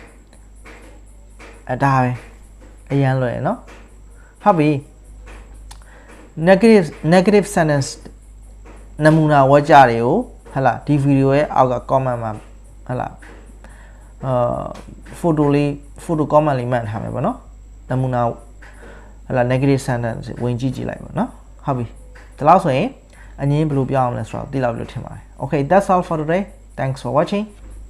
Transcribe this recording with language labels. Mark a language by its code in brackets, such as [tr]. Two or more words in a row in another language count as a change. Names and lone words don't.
[my] ဒါပဲအရင်လွယ်နော်ဟုတ်ပြီ [en] negative sentence [my] နမူနာဝါကြတွေကိုဟလာဒီဗီဒီယိုရဲ့အောက်က comment မှာဟလာ [en] photo comment [my] လေးမှတ်ထားမယ်ပေါ့နော်နမူနာဟလာ [en] negative sentence [my] ဝင်ကြည့်လိုက်ပါနော်ဟုတ်ပြီဒီလောက်ဆိုရင်အငင်းဘယ်လိုပြောအောင်လဲဆိုတော့သိလောက်လို့ထင်ပါတယ် [en] okay that's all for today thanks for watching